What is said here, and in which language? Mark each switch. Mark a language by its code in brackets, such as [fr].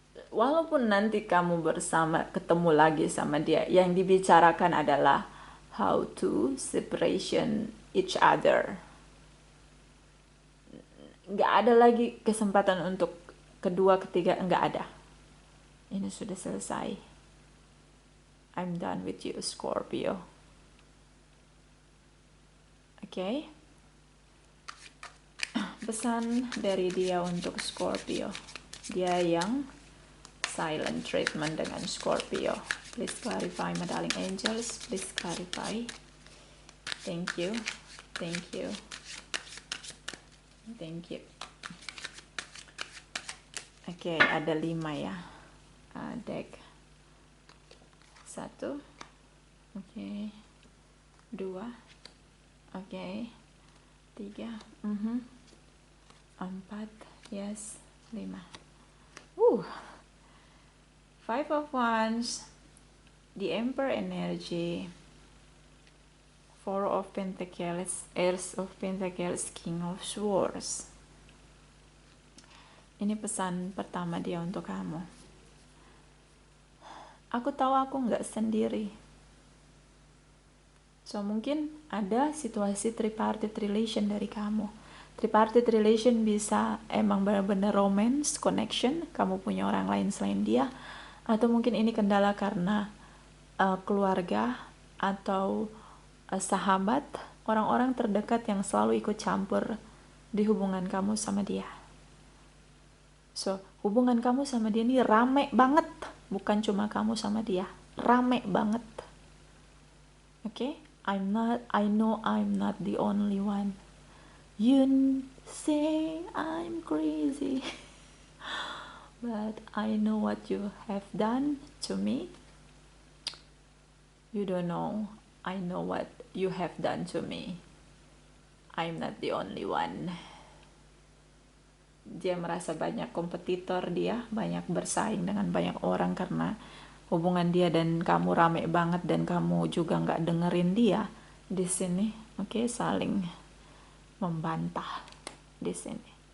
[id] Walaupun nanti kamu bersama, ketemu lagi sama dia, yang dibicarakan adalah [en] how to separation each other. [id] Nggak ada lagi kesempatan untuk kedua, ketiga, nggak ada. Ini sudah selesai. [en] I'm done with you, Scorpio. Oke. [id] Pesan dari dia untuk Scorpio. Dia yang silent treatment dengan Scorpio. [en] Please clarify, my darling angels. Please clarify. Thank you. Thank you. Thank you. [id] Oke, ada 5 ya. Deck 1. Oke. 2. Oke. 3. 4. Yes. [en] 5. 5 of Wands. The Emperor energy. 4 of Pentacles, Ace of Pentacles, King of Swords. [id] Ini pesan pertama dia untuk kamu. Aku tahu aku nggak sendiri. So mungkin ada situasi tripartite relation dari kamu. Tripartite relation bisa emang benar-benar romance, connection, kamu punya orang lain selain dia. Atau mungkin ini kendala karena keluarga atau sahabat, orang-orang terdekat yang selalu ikut campur di hubungan kamu sama dia. So, hubungan kamu sama dia ini rame banget, bukan cuma kamu sama dia, rame banget. Okay? [en] I know I'm not the only one. You say I'm crazy, but I know what you have done to me. You don't know. I know what you have done to me. I'm not the only one. [id] Dia merasa banyak kompetitor dia, banyak bersaing dengan banyak orang karena hubungan dia dan kamu rame banget dan kamu juga nggak dengerin dia di sini. Oke, saling membantah di sini.